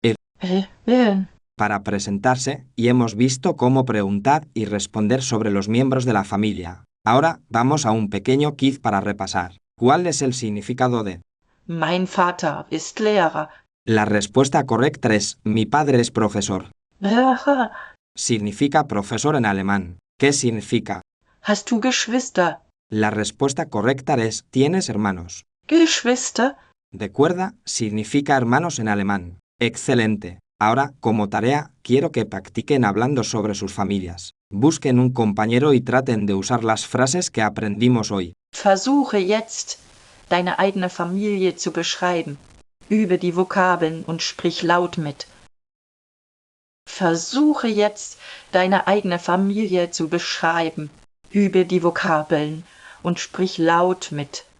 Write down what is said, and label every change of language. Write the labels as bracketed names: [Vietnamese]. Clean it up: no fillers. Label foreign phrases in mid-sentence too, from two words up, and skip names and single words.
[Spanish] para presentarse, y hemos visto cómo preguntar y responder sobre los miembros de la familia. Ahora, vamos a un pequeño quiz para repasar. ¿Cuál es el significado de? [German] Mein Vater ist Lehrer. [Spanish] La respuesta correcta es, mi padre es profesor. Significa profesor en alemán. ¿Qué significa? [German] Hast du Geschwister? [Spanish] La respuesta correcta es, ¿tienes hermanos? Geschwister? Recuerda, significa hermanos en alemán. Excelente. Ahora, como tarea, quiero que practiquen hablando sobre sus familias. Busquen un compañero y traten de usar las frases que aprendimos hoy. [German] Versuche jetzt, deine eigene Familie zu beschreiben. Übe die Vokabeln und sprich laut mit. Versuche jetzt, deine eigene Familie zu beschreiben. Übe die Vokabeln und sprich laut mit.